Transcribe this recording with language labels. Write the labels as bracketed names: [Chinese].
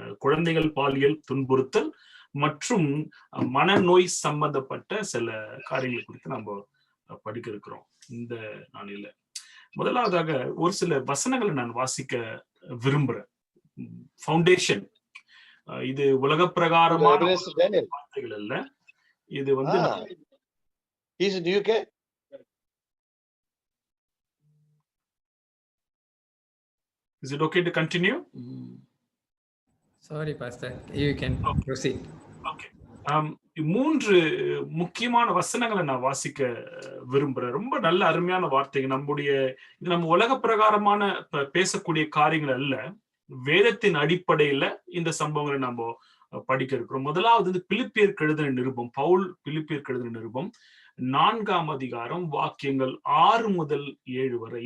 [Tamil] குழந்தைகள் பாலியல் துன்புறுத்தல் மற்றும் மனநோய் சம்பந்தப்பட்ட சில காரியங்கள் குறித்து நம்ம படிக்க இருக்கிறோம் இந்த நாளில. முதலாவதாக ஒரு சில வசனங்களை நான் வாசிக்க விரும்புறேன். ஃபவுண்டேஷன், இது உலக பிரகாரமான வார்த்தைகள் அல்ல. இது வந்து [English] Is it okay to continue? Sorry pastor, you can proceed. Okay. [Tamil] 3 முக்கியமான வசனங்களை நான் வாசிக்க விரும்புறேன். ரொம்ப நல்ல அருமையான வார்த்தைகள். நம்ம உலக பிரகாரமான பேசக்கூடிய காரியங்கள் அல்ல, வேதத்தின் அடிப்படையில இந்த சம்பவங்களை நம்ம படிக்க இருக்கிறோம். முதலாவது பிலிப்பியருக்கு எழுதின நிருபம், பவுல் பிலிப்பியருக்கு எழுதின நிருபம் 4ஆம் அதிகாரம் வாக்கியங்கள் 6 முதல் 7 வரை.